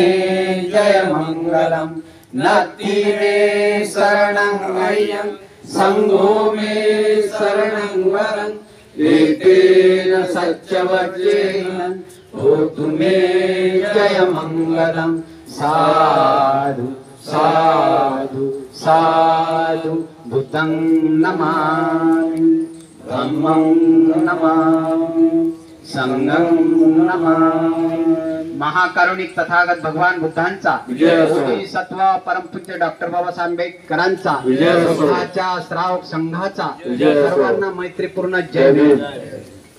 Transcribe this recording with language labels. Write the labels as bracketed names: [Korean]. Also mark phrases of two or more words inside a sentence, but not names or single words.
[Pali] जय मंगलं नथि मे शरणं अयं संघो मे शरणं वरं एतेन सच्चवज्रेण होतु मे जय मंगलं साधु साधु साधु बुद्धं नमामि धम्मं नमामि संघं नमामि। [Marathi] महाकारुणिक तथागत भगवान बुद्धांचा सत्व परमपूज्य डॉक्टर बाबासाहेब आंबेडकरांचा बुद्धाच्या श्रावक संघाचा सर्वांना मैत्रीपूर्ण जय.